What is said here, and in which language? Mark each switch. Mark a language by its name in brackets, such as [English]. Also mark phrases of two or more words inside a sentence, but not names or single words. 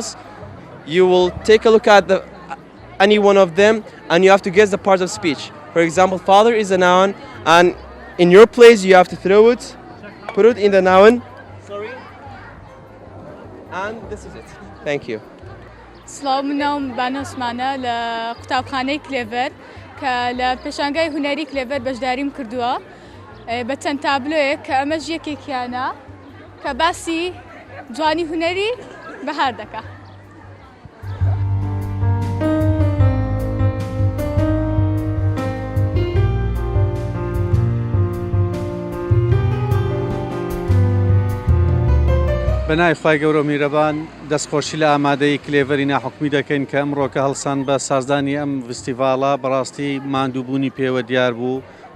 [English] You will take a look at any one of them and you have to guess the part of speech. For example, father is a noun and in your place you have to throw it, put it in the noun. Sorry. And this is it. Thank you. [Central Kurdish] سڵاو من ناوم بانە عوسمانە لە قوتابخانەی کلێڤەر کە لە پێشانگای هونەری کلێڤەر بەشداریم کردووە بە چەند تابلۆیەک کە ئەمەش یەکێکیانە کە باسی جوانی هونەری بەهار دەکات. بەنای خی گەورە میرەبان دەستخۆشی لە ئامادەی کلێڤەری ناحکومی دەکەین کە ئەمڕۆکە هەڵسان بە سازدانی ئەم فستیڤاڵە بەڕاستی ماندووبوونی پێوە دیار بوو و